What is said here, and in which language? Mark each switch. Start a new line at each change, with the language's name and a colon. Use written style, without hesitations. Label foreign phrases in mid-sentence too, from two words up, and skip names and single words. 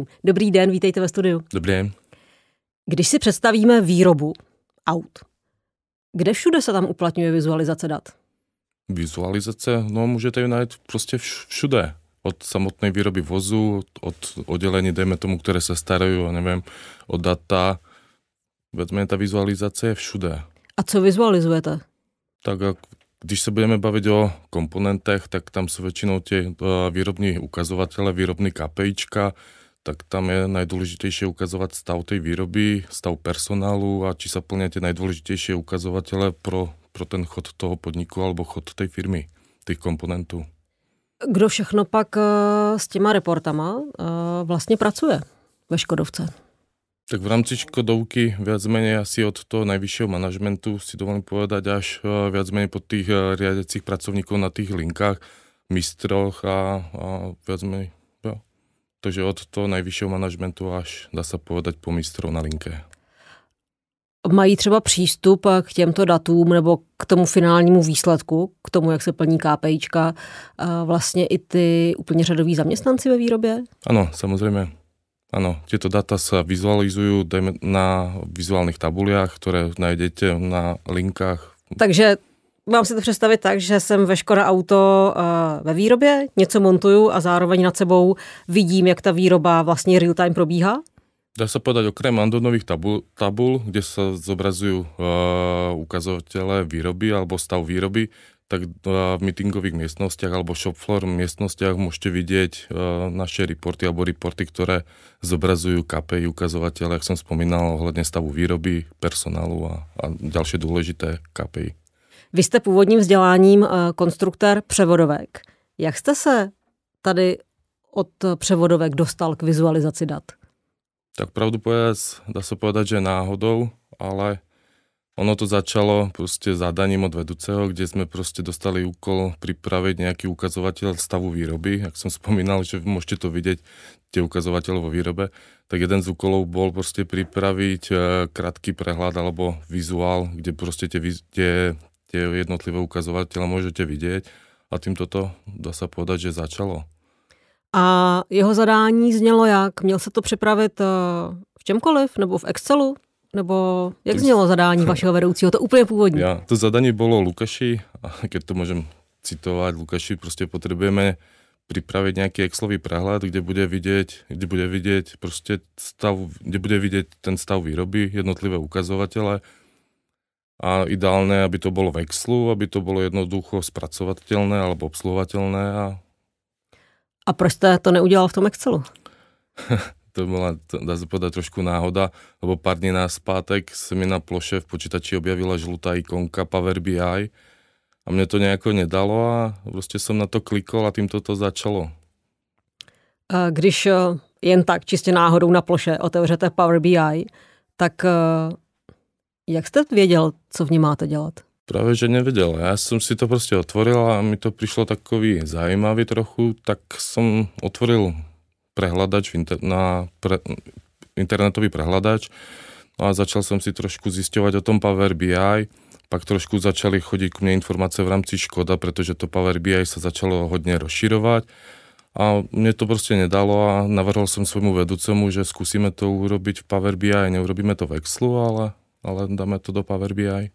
Czech: Dobrý den, vítejte ve studiu. Dobrý den. Když si představíme výrobu aut, kde všude se tam uplatňuje vizualizace dat? Vizualizace, můžete ju najít prostě všude.
Slovak: Od samotnej výroby vozu, od oddelení,
Czech: dejme tomu,
Slovak: ktoré sa starajú, o data. Vezme, tá vizualizácia je všude.
Czech: A co vizualizujete?
Slovak: Tak když sa budeme baviť o komponentech, tak tam sú väčšinou tie výrobní ukazovatele, výrobní KPIčka, tak tam je najdôležitejšie ukazovať stav tej výroby, stav personálu a či sa plnia tie najdôležitejšie ukazovatele pro ten chod toho podniku alebo chod tej firmy, tých komponentů.
Czech: Kdo všechno pak s těma reportama vlastně pracuje ve Škodovce?
Slovak: Tak v rámci Škodovky viac menej asi od toho najvyššieho manažmentu si dovolím povedať až viac menej pod tých riadiacich pracovníkov na tých linkách, mistroch a viac menej.
Czech: Jo.
Slovak: Takže od toho najvyššieho manažmentu až dá sa povedať po mistrov na linke.
Czech: Mají třeba přístup k těmto datům nebo k tomu finálnímu výsledku, k tomu, jak se plní KPIčka, vlastně i ty úplně řadoví zaměstnanci ve výrobě?
Slovak: Áno, samozrejme. Áno, tieto data sa vizualizujú na vizuálnych tabuliách, ktoré nájdete na linkách.
Czech: Takže mám si to představit tak, že jsem ve Škoda Auto ve výrobě, něco montuju a zároveň nad sebou vidím, jak ta výroba vlastně
English: real time
Czech: probíhá?
Slovak: Dá sa povedať, okrem Andonových tabul, kde sa zobrazujú ukazovatele výroby alebo stav výroby, tak v meetingových miestnostiach alebo
English: shop floor
Slovak: miestnostiach môžete vidieť naše reporty alebo reporty, ktoré zobrazujú KPI ukazovatele, jak som spomínal, ohľadne stavu výroby, personálu a ďalšie dôležité KPI.
Czech: Vy jste původním vzděláním konstruktor převodovek. Jak jste se tady od převodovek dostal k vizualizaci dat?
Slovak: Tak pravdu povedať, dá sa povedať, že náhodou, ale ono to začalo proste zadaním od vedúceho, kde sme proste dostali úkol pripraviť nejaký ukazovateľ stavu výroby. Jak som spomínal, že môžete to vidieť, tie ukazovateľe vo výrobe, tak jeden z úkolov bol proste pripraviť krátky prehľad alebo vizuál, kde proste tie jednotlivé ukazovateľe môžete vidieť a týmto to, dá sa povedať, že začalo.
Czech: A jeho zadání znělo jak? Měl se to připravit v čemkoliv? Nebo v Excelu? Nebo jak znělo zadání vašeho vedoucího? To úplně původní.
Slovak: Ja, to zadanie bolo Lukáši, a keď to môžem citovať, Lukáši, proste potrebujeme pripraviť nejaký Excelový prehľad, kde bude vidieť proste stav, kde bude vidieť ten stav výroby, jednotlivé ukazovatele a ideálne, aby to bolo v Excelu, aby to bolo jednoducho spracovateľné alebo obsluhovateľné.
Czech: A proč jste to neudělal v tom Excelu?
Slovak: To bola, dá sa povedať, trošku náhoda, lebo pár dní naspátek sa mi na ploše v počítači objavila žlutá ikonka Power BI a mne to nejako nedalo a proste som na to klikol a týmto to začalo.
Czech: Když jen tak čistě náhodou na ploše otevřete Power BI, tak jak jste věděl, co v ní máte dělat?
Slovak: Práve, že nevedel. Ja som si to proste otvoril a mi to prišlo takový zaujímavý trochu, tak som otvoril prehľadač, internetový prehľadač a začal som si trošku zisťovať o tom Power BI, pak trošku začali chodiť k mne informácie v rámci Škoda, pretože to Power BI sa začalo hodne rozširovať a mne to proste nedalo a navrhol som svojmu vedúcemu, že skúsime to urobiť v Power BI, neurobíme to v Excelu, ale dáme to do Power BI.